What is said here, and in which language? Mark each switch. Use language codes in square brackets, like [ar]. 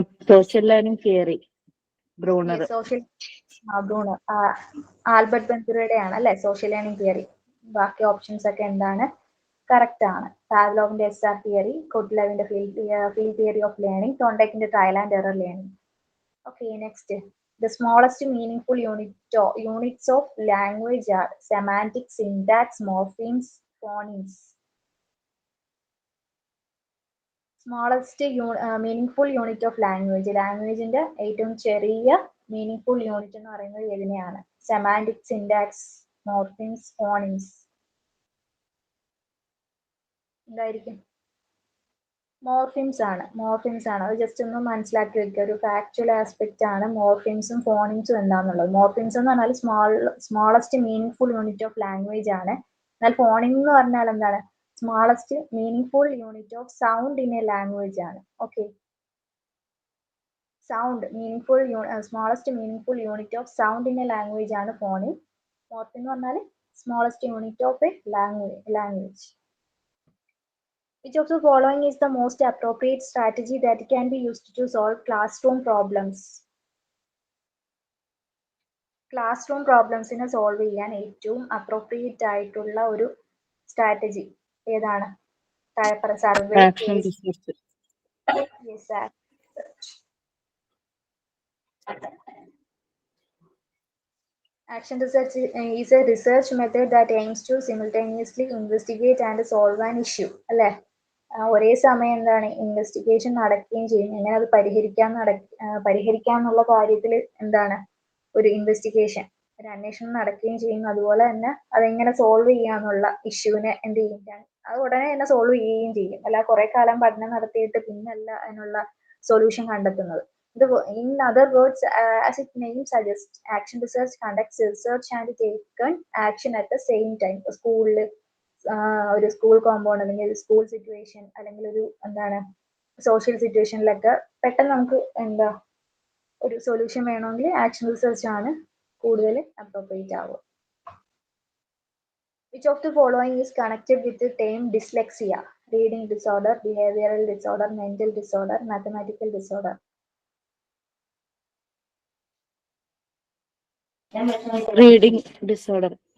[en] Social learning theory, Brunner. [ml] Social Bruner, Albert ബെൻസുറയുടെ ആണ് അല്ലെ social learning theory. ബാക്കി options ഒക്കെ എന്താണ്? കറക്റ്റ് ആണ്. പാവ്ലോവിന്റെ SR theory, കോട്ട്ലറിന്റെ field theory of learning, തോണ്ടേക്കിന്റെ trial and error learning. [en] Okay, next. The smallest meaningful units of language are semantics, syntax, morphemes, phonemes. Smallest meaningful unit of language. [ml] ലാംഗ്വേജിന്റെ ഏറ്റവും ചെറിയ meaningful unit എന്ന് പറയുന്നത് ഏതിനെയാണ്? Semantic, syntax, മോർഫിംസ്, ഫോണിംസ്. എന്തായിരിക്കും? മോർഫിംസ് ആണ്. അത് just ഒന്ന് മനസ്സിലാക്കി വെക്കുക. ഒരു ഫാക്ച്വൽ ആസ്പെക്ട് ആണ് മോർഫിംസും ഫോണിംസും എന്താണെന്നുള്ളത്. മോർഫിംസ് എന്ന് പറഞ്ഞാൽ [en] smallest meaningful unit of language [ml] ആണ്. എന്നാൽ ഫോണിംഗ് എന്ന് പറഞ്ഞാൽ എന്താണ്? [en] smallest meaningful unit of sound in a language [ml] ആണ്. Okay, sound [en] smallest meaningful unit of sound in a language [ml] ആണ് ഫോണിംഗ്. മോർഫിംഗ് എന്ന് പറഞ്ഞാൽ [en] Smallest unit of a language. Which of the following is the most appropriate strategy that can be used to solve classroom problems? [ml] Classroom പ്രോബ്ലംസിനെ solve ചെയ്യാൻ ഏറ്റവും appropriate ആയിട്ടുള്ള ഒരു strategy ഏതാണ്? Survey, [en] Action research. Action research is a research method that aims to simultaneously investigate and solve an issue. [ml] അല്ലേ? ഒരേ സമയം എന്താണ് investigation നടക്കുകയും ചെയ്യും, എങ്ങനെ അത് പരിഹരിക്കാന്നുള്ള കാര്യത്തിൽ എന്താണ് ഒരു ഇൻവെസ്റ്റിഗേഷൻ, ഒരു അന്വേഷണം നടക്കുകയും ചെയ്യും. അതുപോലെ തന്നെ അതെങ്ങനെ സോൾവ് ചെയ്യാന്നുള്ള ഇഷ്യൂവിനെ എന്ത് ചെയ്യും, അത് ഉടനെ തന്നെ സോൾവ് ചെയ്യുകയും ചെയ്യും. അല്ല കുറെ കാലം പഠനം നടത്തിയിട്ട് പിന്നല്ല അതിനുള്ള സൊല്യൂഷൻ കണ്ടെത്തുന്നത്. [en] In other words, as its name suggests, action research conducts research and taken action at the same time. [ml] സ്കൂളിൽ ഒരു സ്കൂൾ കോമ്പൗണ്ട് അല്ലെങ്കിൽ സ്കൂൾ സിറ്റുവേഷൻ അല്ലെങ്കിൽ ഒരു എന്താണ് സോഷ്യൽ സിറ്റുവേഷനിലൊക്കെ പെട്ടെന്ന് നമുക്ക് എന്താ ഒരു സൊല്യൂഷൻ വേണമെങ്കിൽ ആക്ഷൻ റിസർച്ച് ആണ് കൂടുതൽ അപ്രോപ്രിയേറ്റ് ആവുക. [en] Which of the following is connected with the term dyslexia? Reading disorder, behavioral disorder, mental disorder, mathematical disorder. Reading disorder.